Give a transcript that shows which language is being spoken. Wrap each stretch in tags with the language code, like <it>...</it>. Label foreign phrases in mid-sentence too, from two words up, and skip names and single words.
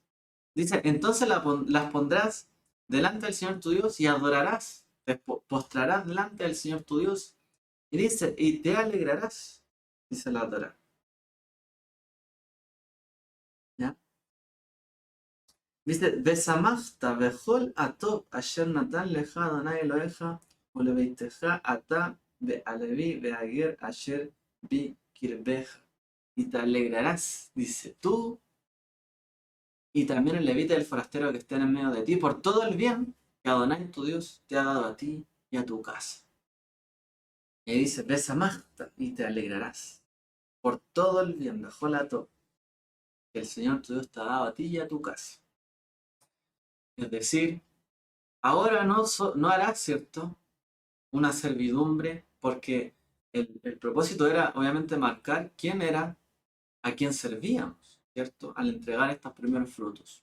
<es>Dice, entonces las pondrás delante del Señor tu Dios y adorarás, te postrarás delante del Señor tu Dios. Y dice, y te alegrarás, dice la Torá. ¿Ya? Dice,</es> <he>ושמחת בכל הטוב אשר נתן לך אדני אלהיך ולביתך אתה והלוי והגר אשר בקרבך.</he> <es>Y te alegrarás, dice tú, y también el levita y el forastero que estén en medio de ti, por todo el bien que Adonai tu Dios te ha dado a ti y a tu casa. Y dice, Besamachta, y te alegrarás, por todo el bien,</es> <he>בכל הטוב,</he> <es>que el Señor tu Dios te ha dado a ti y a tu casa. Es decir, ahora no harás, ¿cierto?, una servidumbre, porque el propósito era obviamente marcar quién era, a quién servíamos, ¿cierto?, al entregar estos primeros frutos.</es>